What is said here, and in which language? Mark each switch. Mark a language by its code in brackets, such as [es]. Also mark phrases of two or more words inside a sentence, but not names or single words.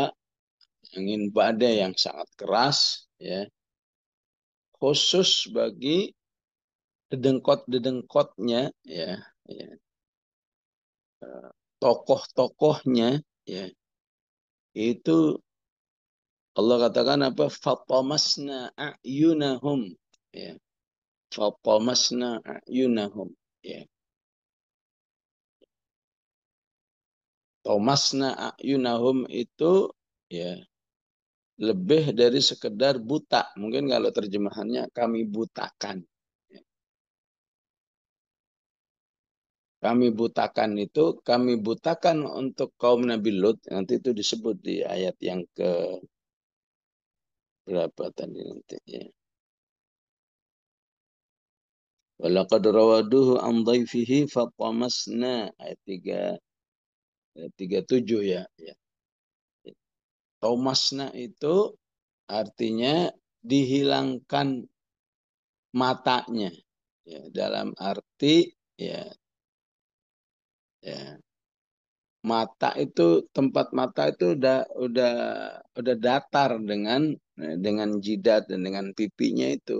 [id] Angin badai yang sangat keras, ya, khusus bagi dedengkot-dedengkotnya, ya, ya, tokoh-tokohnya, ya, itu Allah katakan apa? [ar] فطمسنا أعينهم. Ya. فطمسنا أعينهم. Ya. طمسنا أعينهم [id] itu, ya, lebih dari sekedar buta. Mungkin kalau terjemahannya kami butakan. Ya. Kami butakan untuk kaum Nabi Lut. Nanti itu disebut di ayat yang ke berapa tadi nanti, ya. [ar] ولقد راودوه عن ضيفه فطمسنا, [id] ayat 37, ya. Ya. Tomasna itu artinya dihilangkan matanya. Ya, dalam arti, ya, ya, mata itu, tempat mata itu udah datar dengan jidat dan dengan pipinya itu.